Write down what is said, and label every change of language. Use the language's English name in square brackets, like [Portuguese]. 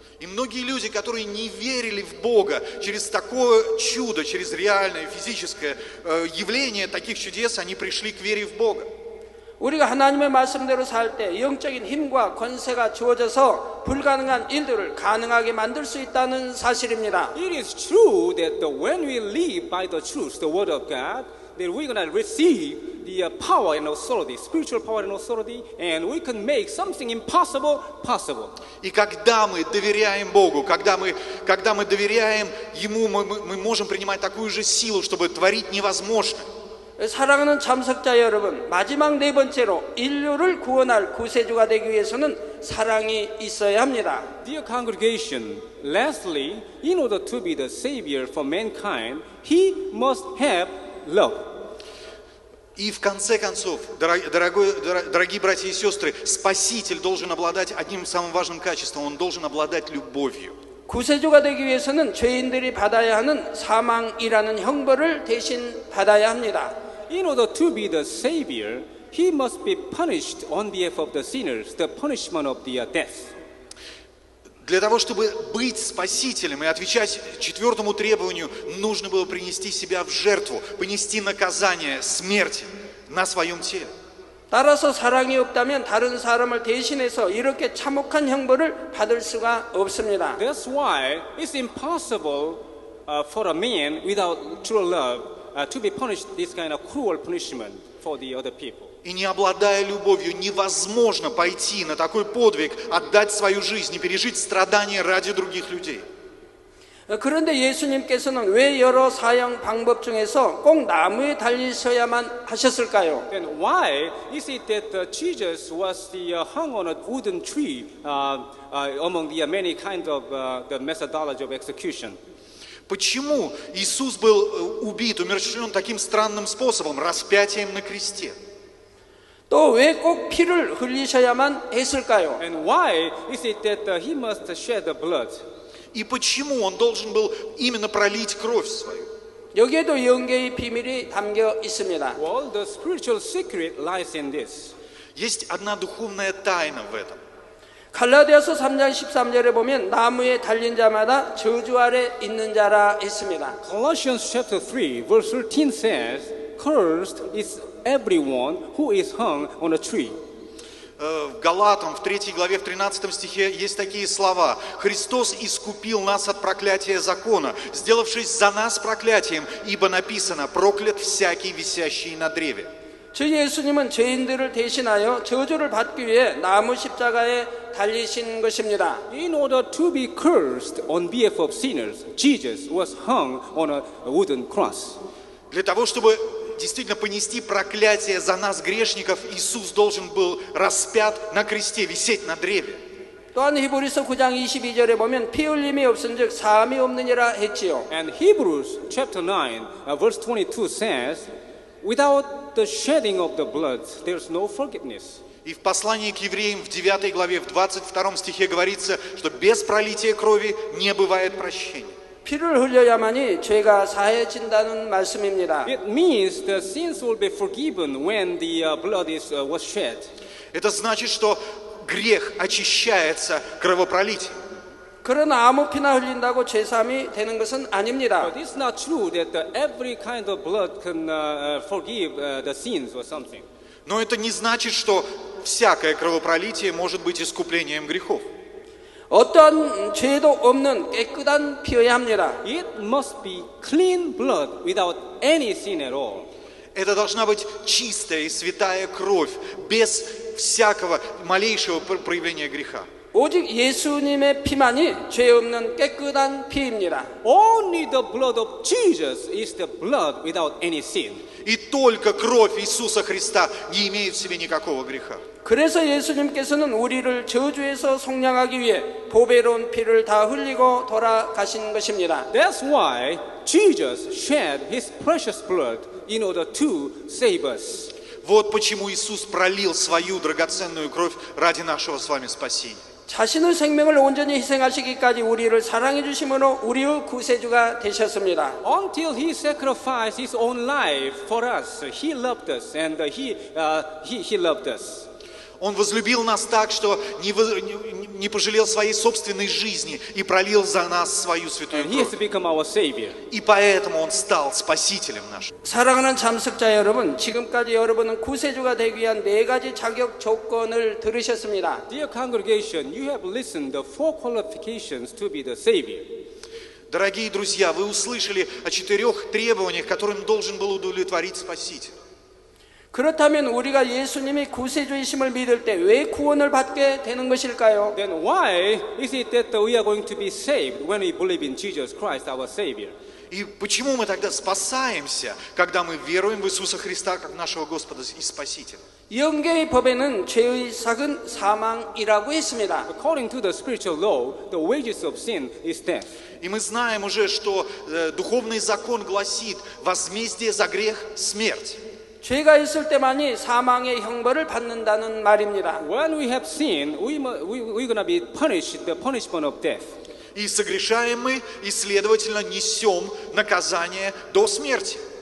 [Russian] И многие люди, которые не верили в Бога, через такое чудо, через реальное физическое явление таких чудес, они пришли к вере в Бога. [Korean] 우리가 하나님의 말씀대로 살 때 영적인 힘과 권세가 주어져서 불가능한 일들을 가능하게 만들 수 있다는 사실입니다. [English] It is true that when we live by the truth, the word of God, that we're going to receive the power and authority, spiritual power and authority, and we can make something impossible possible. [Russian] И когда мы доверяем Богу, когда мы доверяем Ему, мы можем принимать такую же силу, чтобы творить невозможное. [Korean] 사랑하는 참석자 여러분, 마지막 네 번째로 인류를 구원할 구세주가 되기 위해서는 사랑이 있어야 합니다. [English] Dear congregation, lastly, in order to be the savior for mankind, he must have love. [Russian] И в конце концов, дорогие братья и сестры, Спаситель должен обладать одним самым важным качеством, он должен обладать любовью. [Korean] 구세주가 되기 위해서는 죄인들이 받아야 하는 사망이라는 형벌을 대신 받아야 합니다. [English] In order to be the Savior, he must be punished on behalf of the sinners, the punishment of the death. [Russian] Для того, чтобы быть спасителем и отвечать четвертому требованию, нужно было принести себя в жертву, понести наказание смерти на своем теле. [Korean] 따라서 사랑이 없다면 다른 사람을 대신해서 이렇게 참혹한 형벌을 받을 수가 없습니다. [English] That's why it's impossible for a man without true love to be punished this kind of cruel punishment for the other people. [Russian] И не обладая любовью, невозможно пойти на такой подвиг, отдать свою жизнь и пережить страдания ради других людей. [Korean] 그런데 예수님께서는 왜 여러 사형 방법 중에서 꼭 나무에 달리셔야만 하셨을까요? [English] Then why is it that Jesus was hung on a wooden tree among the many kinds of the methodology of execution? [Russian] Почему Иисус был убит, умерщвлен таким странным способом, распятием на кресте? [Korean] 또 왜 꼭 피를 흘리셔야만 했을까요? [English] And why is it that he must shed the blood? [Russian] И почему он должен был именно пролить кровь свою? [Korean] 여기에도 영계의 비밀이 담겨 있습니다. [English] Well, the spiritual secret lies in this. [Russian] Есть одна духовная тайна в этом. [Korean] 갈라디아서 3장 13절에 보면 나무에 달린 자마다 저주 아래 있는 자라 했습니다. [English] Colossians chapter 3 verse 13 says, "Cursed is everyone who is hung on a tree." [Russian] В Галатам, в 3 главе, в 13 стихе есть такие слова. «Христос искупил нас от проклятия закона, сделавшись за нас проклятием, ибо написано, проклят всякий, висящий на древе». [Korean] 주 예수님은 죄인들을 대신하여 저주를 받기 위해 나무 십자가에 달리신 것입니다. [English] In order to be cursed on behalf of sinners, Jesus was hung on a wooden cross. [Russian] Для того, чтобы действительно понести проклятие за нас, грешников, Иисус должен был распят на кресте, висеть на древе. [Korean] 또한 히브리서 9장 22절에 보면 피 흘림이 없은즉 사함이 없느니라 했지요. [English] And Hebrews chapter 9 verse 22 says, "Without the shedding of the blood, there's no forgiveness." [Russian] И в послании к евреям в 9 главе, в 22 стихе говорится, что без пролития крови не бывает прощения. [Korean] 피를 흘려야만이 죄가 사해진다는 말씀입니다. [English] It means the sins will be forgiven when the blood was shed. [Russian] Это значит, что грех очищается кровопролитием. [Korean] 그러나 아무 피나 흘린다고 죄사함이 되는 것은 아닙니다. [English] But it's not true that every kind of blood can forgive the sins or something. [Russian] Но это не значит, что всякое кровопролитие может быть искуплением грехов. [Korean] 어떠한 죄도 없는 깨끗한 피여야 합니다. [English] It must be clean blood without any sin at all. [Russian] Это должна быть чистая и святая кровь, без всякого малейшего проявления греха. [Korean] 오직 예수님의 피만이 죄 없는 깨끗한 피입니다. [English] Only the blood of Jesus is the blood without any sin. [Russian] И только кровь Иисуса Христа не имеет в себе никакого греха. [Korean] 그래서 예수님께서는 우리를 저주에서 속량하기 위해 보배로운 피를 다 흘리고 돌아가신 것입니다. [English] That's why Jesus shed his precious blood in order to save us. [Russian] Вот почему Иисус пролил свою драгоценную кровь ради нашего с вами спасения. [Korean] 자신의 생명을 온전히 희생하시기까지 우리를 사랑해 주심으로 우리의 구세주가 되셨습니다. [English] Until he sacrificed his own life for us, he loved us and he loved us. [Russian] Он возлюбил нас так, что не пожалел своей собственной жизни и пролил за нас свою святую [English] And he has [Russian] кровь. [English] become our savior. [Russian] И поэтому Он стал спасителем нашим. [Korean] 사랑하는 참석자 여러분, 지금까지 여러분은 구세주가 되기 위한 4가지 자격 조건을 들으셨습니다. [English] Dear congregation, you have listened the 4 qualifications to be the savior. [Russian] Дорогие друзья, вы услышали о 4 требованиях, которым должен был удовлетворить Спаситель. [Korean] 그렇다면 우리가 예수님이 구세주이심을 믿을 때 왜 구원을 받게 되는 것일까요? [English] Then why is it that we are going to be saved when we believe in Jesus Christ, our savior? [Russian] И почему мы тогда спасаемся, когда мы веруем в Иисуса Христа как нашего Господа и Спасителя? [Korean] 영계의 법에는 죄의 삭은 사망이라고 했습니다. [English] According to the spiritual law, the wages of sin is death. [Russian] И мы знаем уже, что духовный закон гласит, возмездие за грех – смерть. [Korean] 죄가 있을 때만이 사망의 형벌을 받는다는 말입니다. [English] When we have sinned, we're going to be punished, the punishment of death. [Russian] И согрешаем мы, и, следовательно, несем наказание до смерти.